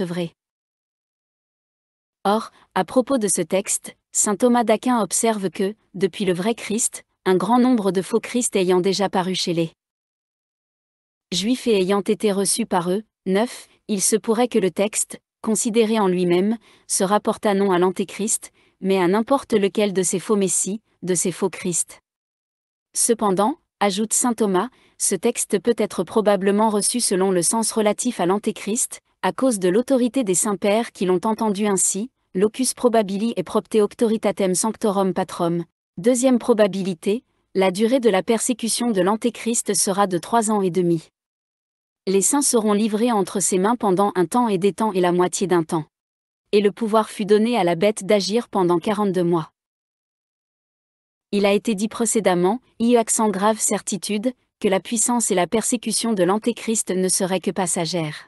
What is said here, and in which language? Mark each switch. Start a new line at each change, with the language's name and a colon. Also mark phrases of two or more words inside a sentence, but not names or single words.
French: » Or, à propos de ce texte, saint Thomas d'Aquin observe que, depuis le vrai Christ, un grand nombre de faux Christ ayant déjà paru chez les Juifs et ayant été reçus par eux, 9, il se pourrait que le texte, considéré en lui-même, se rapportât non à l'Antéchrist, mais à n'importe lequel de ces faux messies, de ces faux Christ. Cependant, ajoute saint Thomas, ce texte peut être probablement reçu selon le sens relatif à l'Antéchrist, à cause de l'autorité des saints-pères qui l'ont entendu ainsi,
Latin: locus probabili et propte auctoritatem sanctorum patrum.
French: Deuxième probabilité, la durée de la persécution de l'Antéchrist sera de 3 ans et demi. Les saints seront livrés entre ses mains pendant un temps et des temps et la moitié d'un temps. Et le pouvoir fut donné à la bête d'agir pendant 42 mois. Il a été dit précédemment, avec sans grave certitude, que la puissance et la persécution de l'Antéchrist ne seraient que passagères.